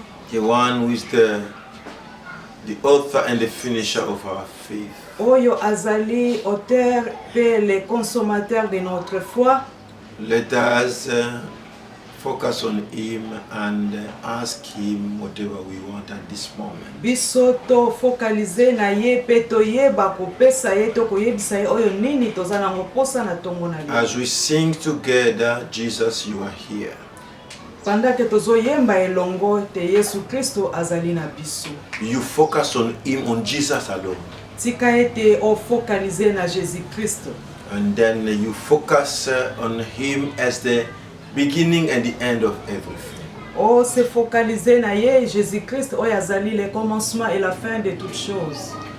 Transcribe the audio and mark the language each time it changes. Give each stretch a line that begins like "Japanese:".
English: The one who is the author and the finisher of our faith.
Lingala: Oyo azali
French: auteur et le consommateur de notre foi.
English: Let us focus on him and ask him whatever we want at this moment.
Lingala: Biso to focaliser na ye pe to yeba kopesa ye to koyebisa ye oyo nini tozana ngoposa na tongo na ye.
English: As we sing together, Jesus, you are here.
French: Pendant que
Lingala: tozoyemba elongo te Yesu Kristo azali na biso.
English: You focus on him, on Jesus alone.
Lingala: Tika ete o focaliser na Jésus Kristo.
English: And then you focus on him as the beginning and the end of everything.
French: O se focaliser na ye Jésus Christ
Lingala: oyo azali
French: le commencement et la fin de toutes choses.